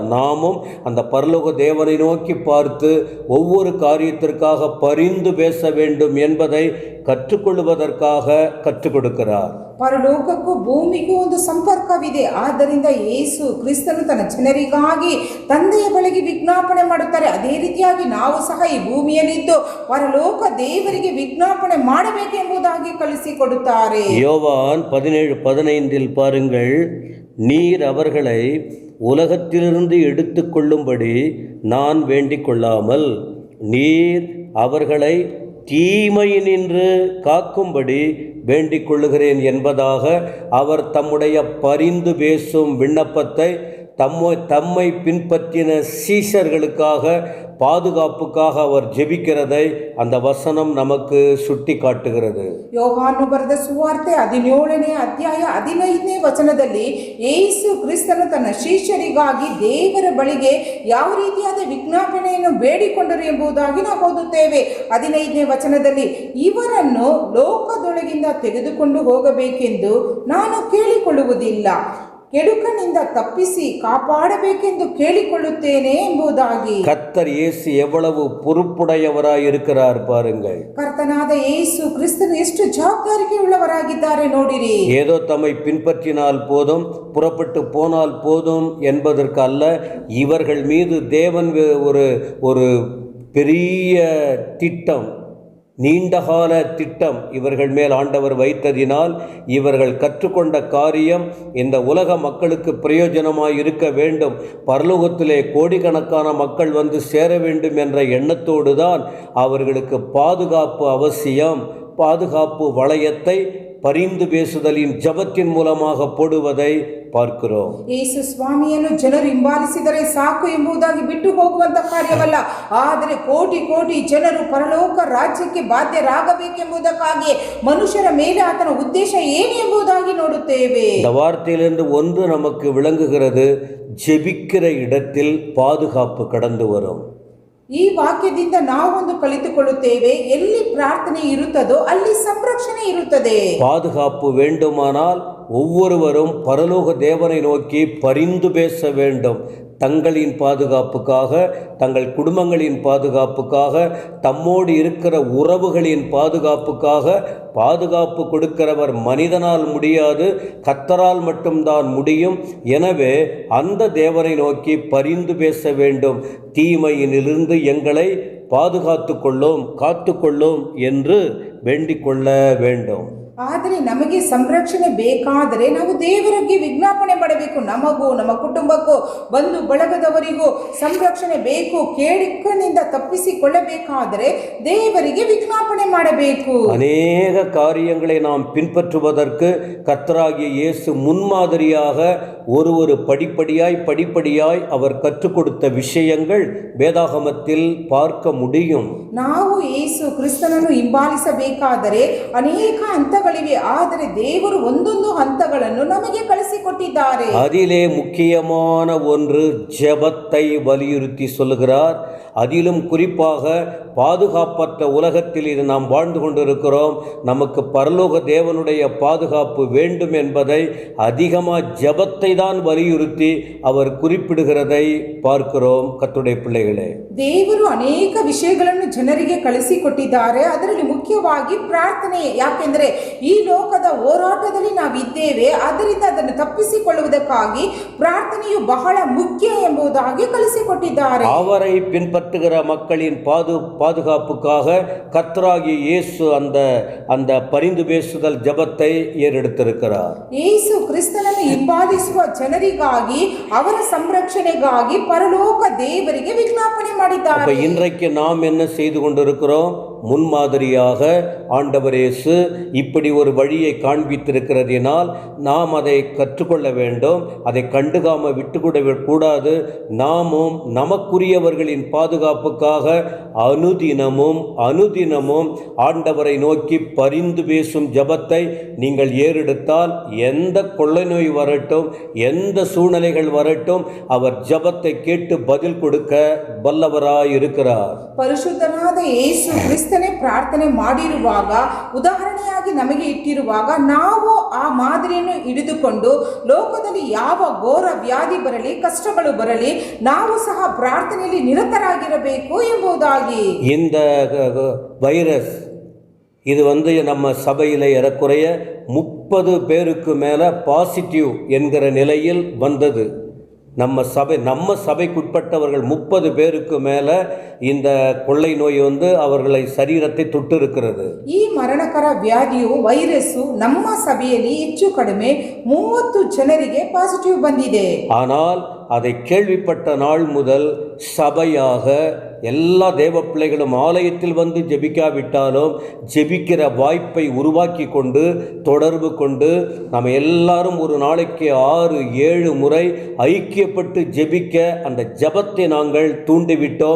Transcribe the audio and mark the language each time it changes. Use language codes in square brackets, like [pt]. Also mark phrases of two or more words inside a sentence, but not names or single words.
[ta] நாமும் அந்த பரலோக தேவனை நோக்கி பார்த்து ஒவ்வொரு காரியத்திற்காக பரிந்து பேச வேண்டும் என்பதை கற்றுக்கொள்வதற்காக கற்றுக் கொடுக்கிறார். [kn] ಪರಲೋಕಕ್ಕೂ ಭೂಮಿಗೂ ಒಂದು ಸಂಪರ್ಕವಿದೆ. ಆದ್ದರಿಂದ ಯೇಸು ಕ್ರಿಸ್ತನು ತನ್ನ ಜನರಿಗಾಗಿ ತಂದೆಯ ಬಳಿಗೆ ವಿಜ್ಞಾಪನೆ ಮಾಡುತ್ತಾರೆ. ಅದೇ ರೀತಿಯಾಗಿ ನಾವು ಸಹ ಈ ಭೂಮಿಯಲ್ಲಿದ್ದು ಪರಲೋಕ ದೇವರಿಗೆ ವಿಜ್ಞಾಪನೆ ಮಾಡಬೇಕೆಂಬುದಾಗಿ ಕಲಿಸಿಕೊಡುತ್ತಾರೆ. [ta] யோவான் 17:15 பாருங்கள், நீர் அவர்களை உலகத்திலிருந்து எடுத்து கொள்ளும்படி நான் வேண்டிக் கொள்ளாமல் நீர் அவர்களை தீமையினின்று காக்கும்படி வேண்டிக் கொள்ளுகிறேன் என்பதாக அவர் தம்முடைய பரிந்து பேசும் விண்ணப்பத்தை தம்மை பின்பற்றின சீஷர்களுக்காக, பாதுகாப்புக்காக அவர் ஜெபிக்கிறதை அந்த வசனம் நமக்கு சுட்டி காட்டுகிறது. [kn] ಯೋಹಾನು ಬರೆದ ಸುವಾರ್ತೆ 17ನೇ ಅಧ್ಯಾಯ 15ನೇ ವಚನದಲ್ಲಿ ಯೇಸು ಕ್ರಿಸ್ತನು ತನ್ನ ಶಿಷ್ಯರಿಗಾಗಿ ದೇವರ ಬಳಿಗೆ ಯಾವ ರೀತಿಯಾದ ವಿಜ್ಞಾಪನೆಯನ್ನು ಬೇಡಿಕೊಂಡರು ಎಂಬುದಾಗಿ ನಾವು ಓದುತ್ತೇವೆ. 15ನೇ ವಚನದಲ್ಲಿ ಇವರನ್ನು ಲೋಕದೊಳಗಿಂದ ತೆಗೆದುಕೊಂಡು ಹೋಗಬೇಕೆಂದು ನಾನು ಕೇಳಿಕೊಳ್ಳುವುದಿಲ್ಲ, ಕೆಡುಕನಿಂದ ತಪ್ಪಿಸಿ ಕಾಪಾಡಬೇಕೆಂದು ಕೇಳಿಕೊಳ್ಳುತ್ತೇನೆ ಎಂಬುದಾಗಿ. [ta] கர்த்தர் இயேசு எவ்வளவு பொறுப்புடையவராய் இருக்கிறார் பாருங்கள். [kn] ಕರ್ತನಾದ ಯೇಸು ಕ್ರಿಸ್ತನು ಎಷ್ಟು ಜವಾಬ್ದಾರಿಕೆ உள்ளவராಗಿದ್ದಾರೆ ನೋಡಿರಿ. [ta] ஏதோ தம்மை பின்பற்றினால் போதும், புறப்பட்டு போனால் போதும் என்பதற்கு அல்ல, இவர்கள் மீது தேவன் ஒரு பெரிய திட்டம், நீண்டகால திட்டம் இவர்கள் மேல் ஆண்டவர் வைத்ததினால் இவர்கள் கற்றுக்கொண்ட காரியம் இந்த உலக மக்களுக்கு பிரயோஜனமாய் இருக்க வேண்டும், பரலோகத்திலே கோடிக்கணக்கான மக்கள் வந்து சேர வேண்டும் என்ற எண்ணத்தோடு தான் அவர்களுக்கு பாதுகாப்பு அவசியம். பாதுகாப்பு வளையத்தை பரிந்து பேசுதலின் ஜபத்தின் மூலமாக போடுவதை பார்க்கிறோம். [kn] ಯೇಸು ಸ್ವಾಮಿಯನ್ನು ಜನರು ಹಿಂಬಾಲಿಸಿದರೆ ಸಾಕು ಎಂಬುದಾಗಿ ಬಿಟ್ಟು ಹೋಗುವಂತ ಕಾರ್ಯವಲ್ಲ, ಆದರೆ ಕೋಟಿ ಕೋಟಿ ಜನರು ಪರಲೋಕ ರಾಜ್ಯಕ್ಕೆ ಬಾಧ್ಯರಾಗಬೇಕೆಂಬುದಕ್ಕಾಗಿ ಮನುಷ್ಯರ ಮೇಲೆ ಆತನ ಉದ್ದೇಶ ಏನು ಎಂಬುದಾಗಿ ನೋಡುತ್ತೇವೆ. [ta] இந்த வார்த்தையிலிருந்து ஒன்று நமக்கு விளங்குகிறது, ஜெபிக்கிற இடத்தில் பாதுகாப்பு கடந்து வரும். [kn] ಈ ವಾಕ್ಯದಿಂದ ನಾವೊಂದು ಕಲಿತುಕೊಳ್ಳುತ್ತೇವೆ, ಎಲ್ಲಿ ಪ್ರಾರ್ಥನೆ ಇರುತ್ತದೋ ಅಲ್ಲಿ ಸಂರಕ್ಷಣೆ ಇರುತ್ತದೆ. [ta] பாதுகாப்பு வேண்டுமானால் ஒவ்வொருவரும் பரலோக தேவனை நோக்கி பரிந்து பேச வேண்டும். தங்களின் பாதுகாப்புக்காக, தங்கள் குடும்பங்களின் பாதுகாப்புக்காக, தம்மோடு இருக்கிற உறவுகளின் பாதுகாப்புக்காக. பாதுகாப்பு கொடுக்கிறவர் மனிதனால் முடியாது, கர்த்தரால் மட்டும்தான் முடியும். எனவே அந்த தேவனை நோக்கி பரிந்து பேச வேண்டும். தீமையினிலிருந்து எங்களை பாதுகாத்து கொள்ளும், காத்துக்கொள்ளும் என்று வேண்டிக் கொள்ள வேண்டும். [kn] ಆದರೆ ನಮಗೆ ಸಂರಕ್ಷಣೆ ಬೇಕಾದರೆ ನಾವು ದೇವರಿಗೆ ವಿಜ್ಞಾಪನೆ ಮಾಡಬೇಕು. ನಮಗೂ ನಮ್ಮ ಕುಟುಂಬಕ್ಕೂ ಬಂಧು ಬಳಗದವರಿಗೂ ಸಂರಕ್ಷಣೆ ಬೇಕು. ಕೇಡಿಕನಿಂದ ತಪ್ಪಿಸಿಕೊಳ್ಳಬೇಕಾದರೆ ದೇವರಿಗೆ ವಿಜ್ಞಾಪನೆ ಮಾಡಬೇಕು. [ta] அநேக காரியங்களை நாம் பின்பற்றுவதற்கு கர்த்தராகிய இயேசு முன்மாதிரியாக ஒரு படிப்படியாய் அவர் கற்றுக் கொடுத்த விஷயங்கள் வேதாகமத்தில் பார்க்க முடியும். [kn] ನಾವು ಯೇಸು ಕ್ರಿಸ್ತನನ್ನು ಹಿಂಬಾಲಿಸಬೇಕಾದರೆ ಅನೇಕ ಹಂತಗಳಿವೆ, ಆದರೆ ದೇವರು ಒಂದೊಂದು ಹಂತಗಳನ್ನು ನಮಗೆ ಕಲಿಸಿಕೊಟ್ಟಿದ್ದಾರೆ. [ta] அதிலே முக்கியமான ஒன்று ஜெபத்தை வலியுறுத்தி சொல்லுகிறார். அதிலும் குறிப்பாக பாதுகாப்பற்ற உலகத்தில் இது நாம் வாழ்ந்து கொண்டிருக்கிறோம். நமக்கு பரலோக தேவனுடைய பாதுகாப்பு வேண்டும் என்பதை அதிகமாக ஜெபத்தை தான் வலியுறுத்தி அவர் குறிப்பிடுகிறதை பார்க்கிறோம். கர்த்தருடைய பிள்ளைகளே, [kn] ದೇವರು ಅನೇಕ ವಿಷಯಗಳನ್ನು ಜನರಿಗೆ ಕಳಿಸಿಕೊಟ್ಟಿದ್ದಾರೆ. ಅದರಲ್ಲಿ ಮುಖ್ಯವಾಗಿ ಪ್ರಾರ್ಥನೆ. ಯಾಕೆಂದರೆ ಈ ಲೋಕದ ಹೋರಾಟದಲ್ಲಿ ನಾವಿದ್ದೇವೆ, ಅದರಿಂದ ಅದನ್ನು ತಪ್ಪಿಸಿಕೊಳ್ಳುವುದಕ್ಕಾಗಿ ಪ್ರಾರ್ಥನೆಯು ಬಹಳ ಮುಖ್ಯ ಎಂಬುದಾಗಿ ಕಳಿಸಿಕೊಟ್ಟಿದ್ದಾರೆ. [ta] அவரை பின்பற்றுகிற மக்களின் பாதுகாப்புக்காக கர்த்தராகிய இயேசு அந்த பரிந்து பேசுதல் ஜெபத்தை ஏறெடுத்திருக்கிறார். [kn] ಯೇಸು ಕ್ರಿಸ್ತನನ್ನು ಹಿಂಬಾಲಿಸುವ ಜನರಿಗಾಗಿ, ಅವರ ಸಂರಕ್ಷಣೆಗಾಗಿ ಪರಲೋಕ ದೇವರಿಗೆ ವಿಜ್ಞಾಪನೆ ಮಾಡಿದ್ದಾರೆ. [ta] இன்றைக்கு நாம் என்ன செய்து கொண்டிருக்கிறோம்? முன்மாதிரியாக ஆண்டவர் இயேசு இப்படி ஒரு வழியை காண்பித்திருக்கிறதினால் நாம் அதை கற்றுக்கொள்ள வேண்டும். அதை கண்டுகாம விட்டுக்கூட கூடாது. நாமும் நமக்குரியவர்களின் பாதுகாப்புக்காக அனுதினமும் ஆண்டவரை நோக்கி பரிந்து பேசும் ஜெபத்தை நீங்கள் ஏறெடுத்தால் எந்த கொள்ளை நோய் வரட்டும், எந்த சூழ்நிலைகள் வரட்டும், அவர் ஜெபத்தை கேட்டு பதில் கொடுக்க வல்லவராய் இருக்கிறார். [kn] ಪರಿಶುದ್ಧನಾದ ಯೇಸು ಕ್ರಿಸ್ತನೇ ಪ್ರಾರ್ಥನೆ ಮಾಡಿರುವಾಗ, ಉದಾಹರಣೆಯಾಗಿ ನಮಗೆ ಇಟ್ಟಿರುವಾಗ, ನಾವು ಆ ಮಾದರಿಯನ್ನು ಹಿಡಿದುಕೊಂಡು ಲೋಕದಲ್ಲಿ ಯಾವ ಘೋರ ವ್ಯಾಧಿ ಬರಲಿ, ಕಷ್ಟಗಳು ಬರಲಿ, ನಾವು ಸಹ ಪ್ರಾರ್ಥನೆಯಲ್ಲಿ ನಿರತರಾಗಿರಬೇಕು ಎಂಬುದಾಗಿ. [ta] இந்த வைரஸ் இது நம்ம சபையில் ஏறக்குறைய 30 பேருக்கு மேலே பாசிட்டிவ் என்கிற நிலையில் வந்தது. நம்ம சபைக்குட்பட்டவர்கள் 30 பேருக்கு மேலே இந்த கொள்ளை நோய் அவர்களை சரீரத்தை தொட்டு இருக்கிறது. [kn] ಈ ಮರಣಕರ ವ್ಯಾಧಿಯು ವೈರಸ್ಸು ನಮ್ಮ ಸಭೆಯಲ್ಲಿ ಹೆಚ್ಚು ಕಡಿಮೆ 30 ಜನರಿಗೆ ಪಾಸಿಟಿವ್ ಬಂದಿದೆ. [ta] ஆனால் அதை கேள்விப்பட்ட நாள் முதல் சபையாக எல்லா தேவ பிள்ளைகளும் ஆலயத்தில் ஜெபிக்காவிட்டாலும் ஜெபிக்கிற வாய்ப்பை உருவாக்கி கொண்டு தொடர்பு கொண்டு நம்ம எல்லாரும் ஒரு நாளைக்கு 6-7 முறை ஐக்கியப்பட்டு ஜெபிக்க அந்த ஜெபத்தை நாங்கள் தூண்டிவிட்டோம்.